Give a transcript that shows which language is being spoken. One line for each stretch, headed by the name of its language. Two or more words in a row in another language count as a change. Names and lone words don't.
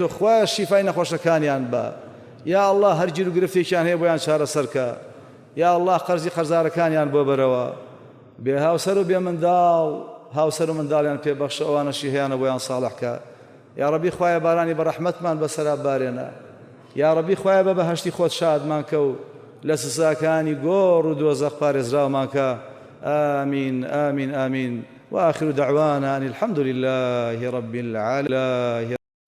Central Kurdish: خوایە شیفای نەخۆشەکانیان بە
Arabic: یا الله
Central Kurdish: هەر گیر و گرفتێکیان هەیە بۆیان چارەسەرکە
Arabic: یا الله
Central Kurdish: قەرزی قەرزارەکانیان بۆ بەرەوە بێ هاوسەر و بێ منداڵ هاوسەر و منداڵیان پێبەخشە ئەوانەشی هەیەە بۆیان ساڵحکە
Arabic: یا ربی
Central Kurdish: خوایە بارانی بە ڕەحمەتمان بەسەرا بارێنە
Arabic: یا ربی
Central Kurdish: خوایە بە بەهەشتی خۆت شادمان کە و لە سزاکانی گۆڕ و دۆزەخ پارێزراومان کە
Arabic: آمین آمین آمین وآخر دعوانا أن الحمد لله رب العالمين.